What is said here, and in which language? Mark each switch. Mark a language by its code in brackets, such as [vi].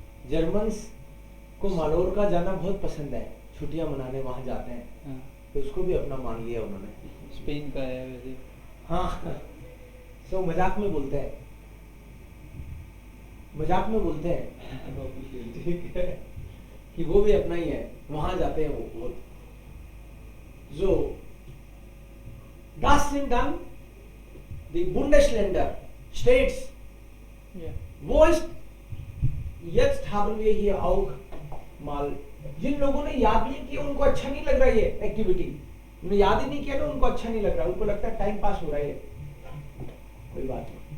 [hi] Germans को मालोर का जाना बहुत पसंद है, छुट्टियां मनाने वहां जाते हैं, हाँ तो उसको भी अपना मान लिया उन्होंने। स्पेन का है वैसे। हाँ, सो मजाक में बोलते हैं, मजाक में बोलते हैं, ठीक है, कि वो भी अपना ही है, वहां जाते हैं वो। [de] So, das sind dann die Bundesländer, States. [en] Yeah. [de] Wo ist, jetzt haben wir hier auch mal [hi] जिन लोगों ने याद नहीं किया उनको अच्छा नहीं लग रहा ये एक्टिविटी, उन्होंने याद ही नहीं किया ना, उनको अच्छा नहीं लग रहा, उनको लगता है टाइम पास हो रहा है, कोई बात नहीं।